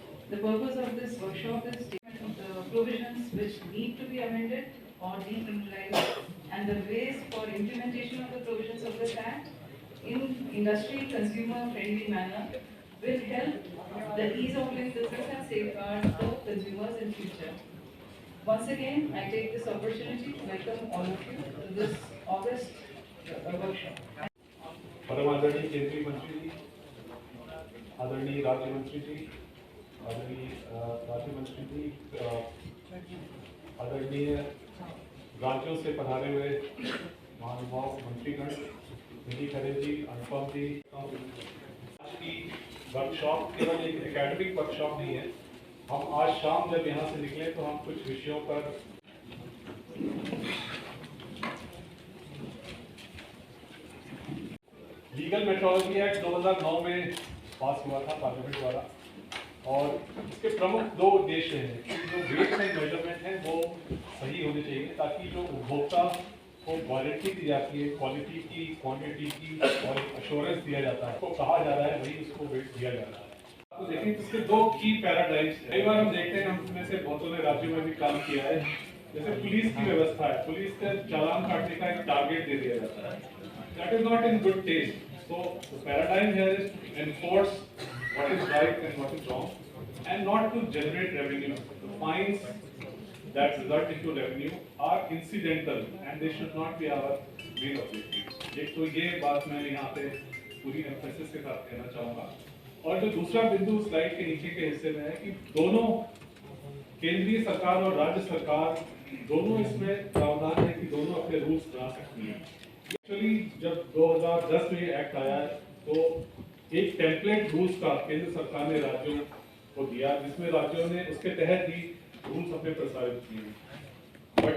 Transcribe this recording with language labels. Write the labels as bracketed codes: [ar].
[en] The purpose of this workshop is statement of the provisions which need to be amended or decriminalized and the ways for implementation of the provisions of this Act in industry consumer-friendly manner will help the ease of doing business and safeguard the consumers in future. Once again, I take this opportunity to welcome all of you to this August workshop. [hi] परम आदरणीय केंद्रीय मंत्री जी, आदरणीय राज्य मंत्री जी, आदरणीय राज्य मंत्री जी, आदरणीय राज्यों से पधारे हुए महानुभाव मंत्रीगण, निधि खरे जी, अनुपम जी, आज की वर्कशॉप केवल एक एकेडमिक वर्कशॉप नहीं है। हम आज शाम जब यहाँ से निकले तो हम कुछ विषयों पर लीगल मेट्रोलॉजी एक्ट 2009 में पास हुआ था पार्लियामेंट द्वारा और इसके प्रमुख दो उद्देश्य हैं कि जो वेट्स एंड मेजरमेंट हैं वो सही होने चाहिए ताकि जो उपभोक्ता को क्वालिटी दी जाती है, क्वालिटी की, क्वांटिटी की और अश्योरेंस दिया जाता है, उसको कहा जा रहा है वही उसको वेट दिया जा रहा है। तो देखें इसके दो की पैराडाइम्स हैं। कई बार हम देखते हैं, हम में से बहुतों ने राज्यों में भी काम किया है, जैसे पुलिस की व्यवस्था है, पुलिस का चालान काटने का एक टारगेट दे दिया जाता है। [en] That is not in good taste. So the paradigm here is to enforce what is right and what is wrong, and not to generate revenue. The fines that result into revenue are incidental, and they should not be our main objective. [hi] एक तो ये बात मैं यहाँ पे पूरी emphasis के साथ कहना चाहूँगा। और जो दूसरा बिंदु स्लाइड के नीचे के हिस्से में है कि दोनों केंद्रीय सरकार और राज्य सरकार दोनों इसमें प्रावधान है कि दोनों अपने रूल्स बना सकती हैं। एक्चुअली जब 2010 में ये एक्ट आया तो एक टेम्पलेट रूल्स का केंद्र सरकार ने राज्यों को दिया, जिसमें राज्यों ने उसके तहत ही रूल्स अपने प्रसारित किए।